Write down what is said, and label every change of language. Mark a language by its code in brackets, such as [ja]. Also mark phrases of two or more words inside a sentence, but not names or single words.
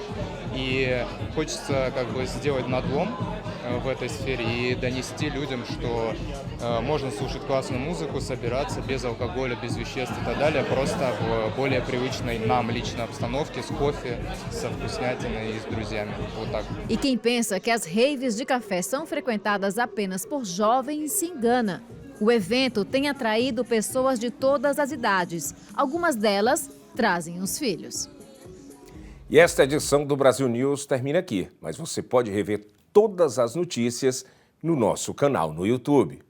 [ru] И хочется сделать надлом в этой сфере и донести людям, что можно слушать классную музыку, собираться без алкоголя, без веществ и так далее, просто в более привычной нам личной обстановке, с кофе, со вкуснятиной и с друзьями. Вот так. [pt] E quem pensa que as raves de café são frequentadas apenas por jovens se engana. O evento tem atraído pessoas de todas as idades. Algumas delas trazem os filhos. E esta edição do Brasil News termina aqui, mas você pode rever todas as notícias no nosso canal no YouTube.